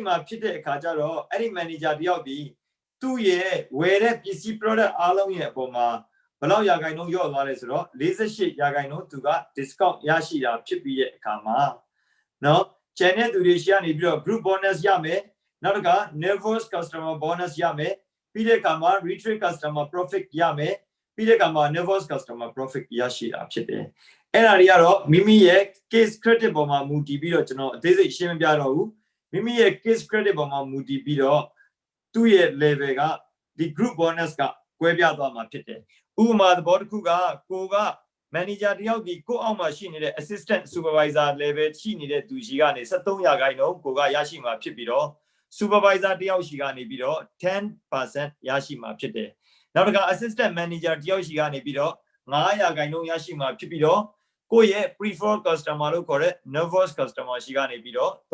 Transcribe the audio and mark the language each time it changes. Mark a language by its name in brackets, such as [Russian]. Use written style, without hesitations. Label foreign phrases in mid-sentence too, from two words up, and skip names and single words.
[Burmese] မှာဖြစ်တဲ့အခါကျတော့အဲ့ဒီ manager တယောက်ဒီသူ့ရဲ့ဝယ်တဲ့ပစ္စည်း product အားလုံးရဲ့အပေါ်မှာဘယ်လောက်ရာခိုင်နှုန်းလျော့သွားလဲဆိုတော့48%သူက discount ရရှိတာဖြစ်ပြီးတဲ့အခါမှာနော်ကျန်တဲ့သူတွေရှိ ကနေပြီးတော့ [English] group bonus [Burmese] ရမယ်နောက်တစ်ခါ [English] nervous customer bonus [Burmese] ရမယ်ပြီးတဲ့အခါမှာ [English] retreat customer profit [Burmese] ရမယ်ပြီးတဲ့အခါမှာ [English] nervous customer profit [Burmese] ရရှိတာဖြစ်တယ်အဲ့ဒါတွေကတော့ မိမိရဲ့ [English] case credit [Burmese] ပေါ်မှာမူတည်ပြီးတော့ကျွန်တော်အသေးစိတ်ရှင်းမပြတော့ဘူးမိမိရဲ့ [English] case credit [Burmese] ပေါ်မှာမူတည်ပြီး တော့သူ့ရဲ့ level ကဒီ [English] group bonus [Burmese] ကကွဲပြားသွားမှာဖြစ်တယ်ဥပမာသဘောတစ်ခုကကိုက manager တယောက်ဒီကိုအောက်မှာရှိနေတဲ့ [English] assistant supervisor level [Burmese] ရှိနေတဲ့သူရှိကနေ73%ကိုကရရှိမှာဖြစ်ပြီးတော့ supervisor တယောက်ရှိကနေပြီးတော့10% ရရှိမှာဖြစ်တယ်နောက်တစ်ခါ [English] assistant manager [Burmese] တယောက်ရှိကနေပြီးတော့9%ရရှိမှာဖြစ်ပြီးတော့ကိုယ့်ရဲ့ [English] preferred customer [Burmese] လို့ခေါ်တဲ့ [English] nervous customer [Burmese] ရှိကနေပြီးတော့